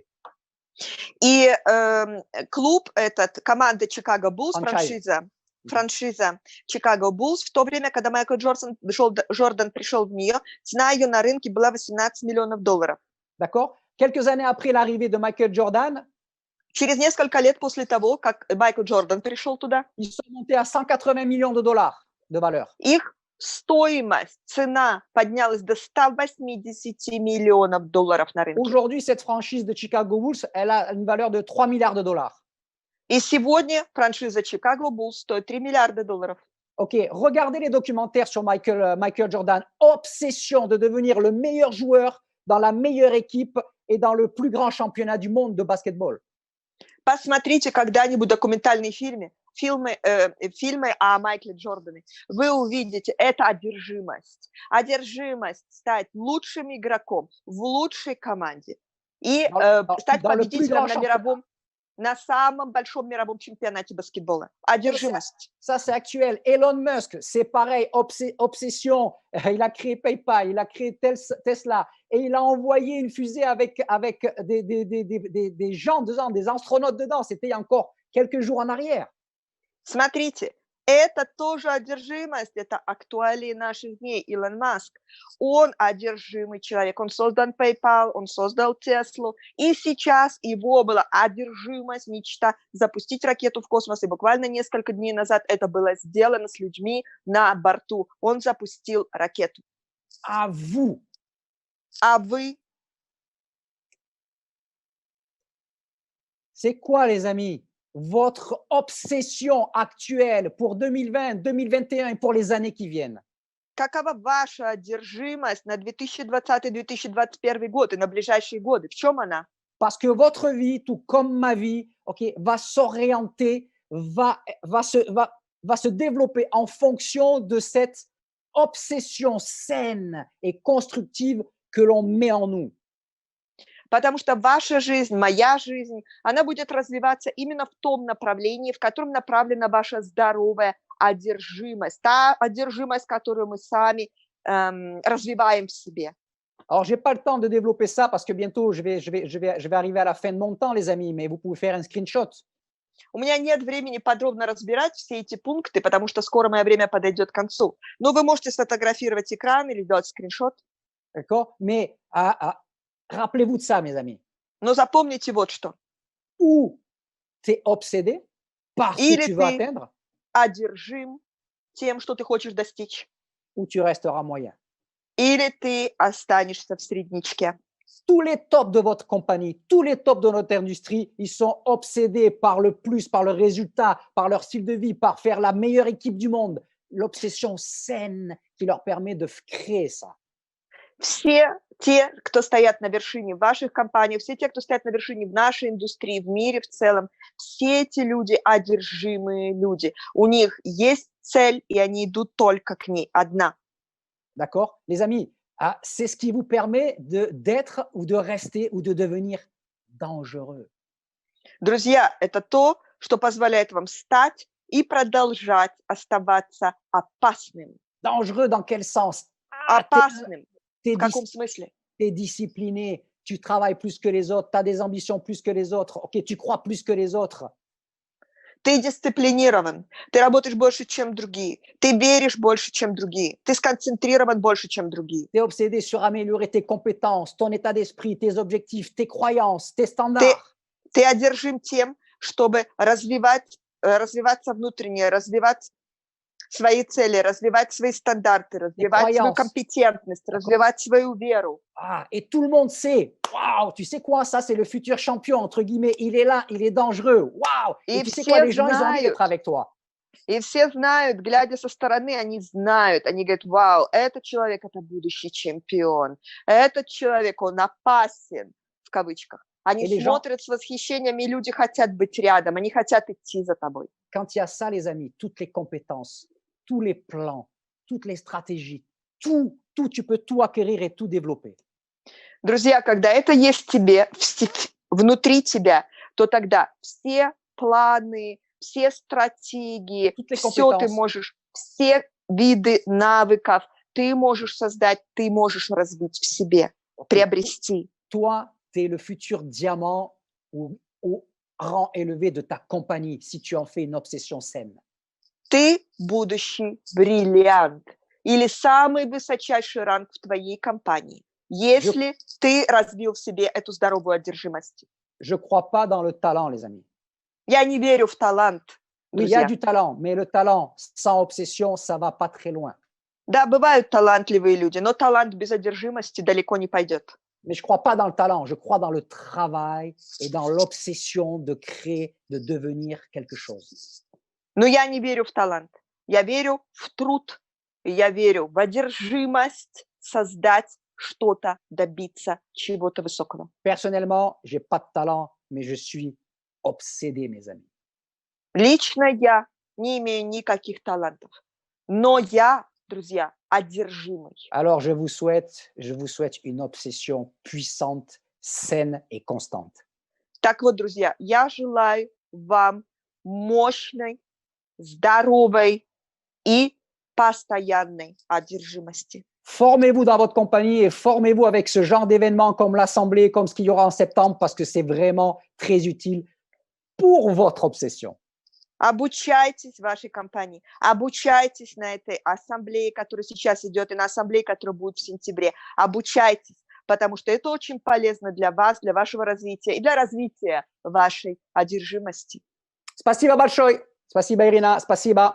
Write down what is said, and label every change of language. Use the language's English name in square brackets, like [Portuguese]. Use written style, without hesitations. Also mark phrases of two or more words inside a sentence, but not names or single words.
[Russian] И клуб этот, команда Chicago Bulls, Franchise. франшиза Chicago Bulls, в то время, когда Майкл Джордан пришел в нее, цена ее на рынке была 18 миллионов долларов. [French] D'accord? Quelques années après l'arrivée de Michael Jordan, [Russian] Через несколько лет после того, как Майкл Джордан пришел туда, [French] ils sont montés à 180 millions de dollars de valeur. [Russian] их стоимость, цена поднялась до 180 миллионов долларов на рынке. [French] Aujourd'hui, cette franchise de Chicago Bulls, elle a une valeur de 3 milliards de dollars. [Russian] И сегодня франшиза Chicago Bulls стоит 3 миллиарда долларов. [French] Ok, regardez les documentaires sur Michael Jordan. Obsession de devenir le meilleur joueur dans la meilleure équipe et dans le plus grand championnat du monde de basketball. [Russian] Посмотрите когда-нибудь документальные фильмы о Майкле Джордане. Вы увидите, это одержимость. Одержимость стать лучшим игроком в лучшей команде и стать победителем на самом большом мировом чемпионате баскетбола. Одержимость. [French] Ça, c'est actuel. Elon Musk, c'est pareil, obsession. Il a créé PayPal, il a créé Tesla et il a envoyé une fusée avec des gens dedans, des astronautes dedans. C'était il y a encore quelques jours en arrière. [Russian] Смотрите, это тоже одержимость, это актуалии наших дней. Илон Маск, он одержимый человек, он создал PayPal, он создал Теслу, и сейчас его была одержимость, мечта запустить ракету в космос, и буквально несколько дней назад это было сделано с людьми на борту. Он запустил ракету. [French] À vous. [Russian] А вы? [French] C'est quoi, les amis? Votre obsession actuelle pour 2020, 2021 et pour les années qui viennent? [Russian] Какова ваша одержимость на 2020-2021 год и на ближайшие годы? В чем она? [French] Parce que votre vie, tout comme ma vie, okay, va s'orienter, va se développer en fonction de cette obsession saine et constructive que l'on met en nous. [Russian] Потому что ваша жизнь, моя жизнь, она будет развиваться именно в том направлении, в котором направлена ваша здоровая одержимость, та одержимость, которую мы сами развиваем в себе. [French] Alors, je n'ai pas le temps de développer ça parce que bientôt, je vais arriver à la fin de mon temps, les amis, mais vous pouvez faire un screenshot. [Russian] У меня нет времени подробно разбирать все эти пункты, потому что скоро мое время подойдет к концу. Но вы можете сфотографировать экран или сделать скриншот. [French] D'accord? Mais rappelez-vous de ça, mes amis. [Russian] Но запомните вот что. [French] Ou tu es obsédé par ce que tu veux atteindre, [Russian] одержим тем, что ты хочешь достичь. [French] Ou tu resteras moyen. [Russian] Или ты останешься в среднячке. [French] Tous les tops de votre compagnie, tous les tops de notre industrie, ils sont obsédés par le plus, par le résultat, par leur style de vie, par faire la meilleure équipe du monde. L'obsession saine qui leur permet de créer ça. [Russian] Все те, кто стоят на вершине ваших компаний, все те, кто стоят на вершине в нашей индустрии, в мире в целом, все эти люди одержимые люди. У них есть цель, и они идут только к ней, одна. [French] D'accord? Les amis, c'est ce qui vous permet d'être ou de rester ou de devenir dangereux. [Russian] Друзья, это то, что позволяет вам стать и продолжать оставаться опасным. [French] Dangereux dans quel sens? [Russian] Опасным. В каком смысле? [French] Tu es discipliné, tu travailles plus que les autres, tu as des ambitions plus que les autres, ok, tu crois plus que les autres. [Russian] Ты дисциплинирован, ты работаешь больше, чем другие, ты веришь больше, чем другие, ты сконцентрирован больше, чем другие. [French] Tu es obsédé sur améliorer tes compétences, ton état d'esprit, tes objectifs, tes croyances, tes standards. [Russian] Ты одержим тем, чтобы развиваться внутренне, развивать свои цели, развивать свои стандарты, развивать свою компетентность, развивать свою веру. [French] Et tout le monde sait, waouh, tu sais quoi, ça c'est le futur champion, entre guillemets, il est là, il est dangereux, waouh. Et tu sais quoi, les gens, ils ont envie d'être avec toi. [Russian] И все знают, глядя со стороны, они знают, они говорят, вау, этот человек – это будущий чемпион, этот человек, он опасен, в кавычках. Они [French] Et les gens, [Russian] смотрят с восхищением, и люди хотят быть рядом, они хотят идти за тобой. [French] quand il y a ça, les amis, toutes les compétences, tous les plans, toutes les stratégies, tout, tu peux tout acquérir et tout développer. [Russian] Друзья, когда это есть в тебе, внутри тебя, то тогда все планы, все стратегии, [French] Toutes les [Russian] все ты [French] compétences, [Russian] можешь, все виды навыков ты можешь создать, ты можешь развить в себе, приобрести. [French] toi, tu es le futur diamant au rang élevé de ta compagnie si tu en fais une obsession saine. [Russian] Ты будущий бриллиант или самый высочайший ранг в твоей компании, если ты развил в себе эту здоровую одержимость. [French] Je ne crois pas dans le talent, les amis. [Russian] Я не верю в талант, [French] Oui, il y a [Russian] друзья. [French] du talent, mais le talent sans obsession, ça va pas très loin. [Russian] Да, бывают талантливые люди, но талант без одержимости далеко не пойдет. [French] Mais je ne crois pas dans le talent, je crois dans le travail et dans l'obsession de créer, de devenir quelque chose. [Russian] Но я не верю в талант. Я верю в труд. И я верю в одержимость создать что-то, добиться чего-то высокого. [French] Personnellement, je n'ai pas de talent, mais je suis obsédé, mes amis. [Russian] Лично я не имею никаких талантов. Но я, друзья, одержимый. [French] Alors, je vous souhaite une obsession puissante, saine et constante. [Russian] Так вот, друзья, я желаю вам мощной, здоровой и постоянной одержимости. [French] Formez-vous dans votre compagnie et formez-vous avec ce genre d'événements comme l'Assemblée, comme ce qu'il y aura en septembre, parce que c'est vraiment très utile pour votre obsession. [Russian] Обучайтесь в вашей компании, обучайтесь на этой ассамблее, которая сейчас идет, и на ассамблее, которая будет в сентябре. Обучайтесь, потому что это очень полезно для вас, для вашего развития и для развития вашей одержимости. Спасибо большое. Спасибо, Ирина. Спасибо.